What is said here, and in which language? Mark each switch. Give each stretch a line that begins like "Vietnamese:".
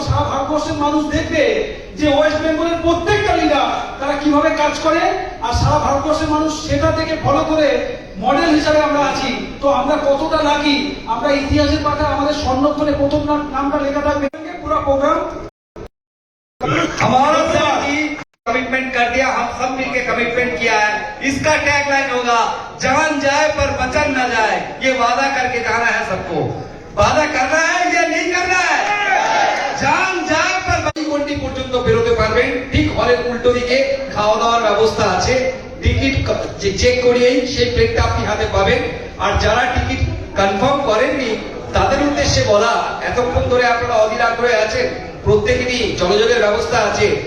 Bangla: সারা ভারতবর্ষের মানুষ দেখবে যে ওয়েস্ট বেঙ্গলের প্রত্যেকটা লিডার তারা কিভাবে কাজ করে, আর সারা ভারতবর্ষের মানুষ সেটা থেকে ফলো করে মডেল হিসাবে আমরা আছি। তো আমরা কতটা লাকি, আমরা ইতিহাসের পাতায় আমাদের স্বর্ণক্ষরে প্রথম নামটা লেখা থাকবে। পুরো প্রোগ্রাম
Hindi: हमारा सर की कमिटमेंट कर दिया, हम सब मिलकर कमिटमेंट किया है। इसका टैगलाइन होगा, जान जाए पर वचन न जाए। ये वादा करके जाना है सबको। वादा करना है या नहीं करना है? जान जाए पर
Bangla: কোনটি পর্যন্ত বেরোতে পারবেন। ঠিক হলের উল্টো দিকে খাওয়া দাওয়ার ব্যবস্থা আছে, টিকিট চেক করিয়েই সেই প্লেটটা আপনি হাতে পাবেন। আর যারা টিকিট কনফার্ম করেননি তাদের উদ্দেশ্যে বলা, এতক্ষণ ধরে আপনারা অধীর আগ্রহে আছেন, প্রত্যেকেরই জলযোগের ব্যবস্থা আছে।